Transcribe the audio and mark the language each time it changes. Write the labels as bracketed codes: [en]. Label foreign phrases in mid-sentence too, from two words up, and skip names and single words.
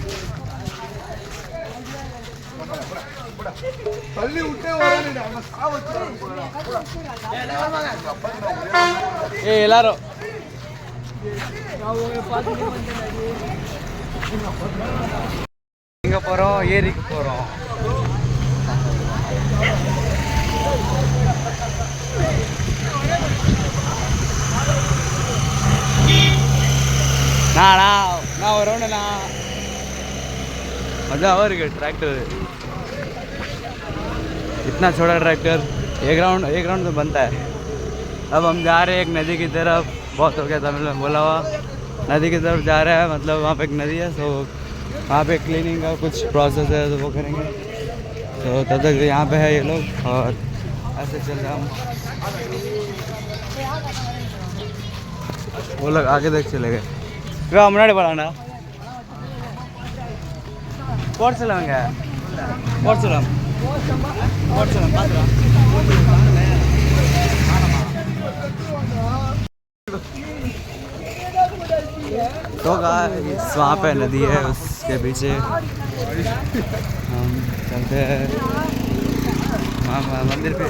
[ta] எல்லாரும் எங்க போறோம், ஏரிக்கு போறோம். நான் வரணும்ண்ணா. [hi] मज़ा और ट्रैक्टर इतना छोटा ट्रैक्टर, एक राउंड तो बनता है. अब हम जा रहे हैं एक नदी की तरफ. बहुत हो गया तमिल में बोला हुआ, नदी की तरफ जा रहे हैं. मतलब वहाँ पे एक नदी है, तो वहाँ पे क्लीनिंग का कुछ प्रोसेस है, तो वो करेंगे. तो तब तक यहाँ पे है ये लोग और ऐसे चल रहे हम. वो लोग आगे देख चले गए. [ta] முன்னாடி போகலாண்ணா. போர்ச்சலங்க போர்ச்சலம் பார்த்துக்கலாம். [hi] तो गाइस वहाँ पे नदी है, उसके पीछे हम चलते हैं मंदिर पे.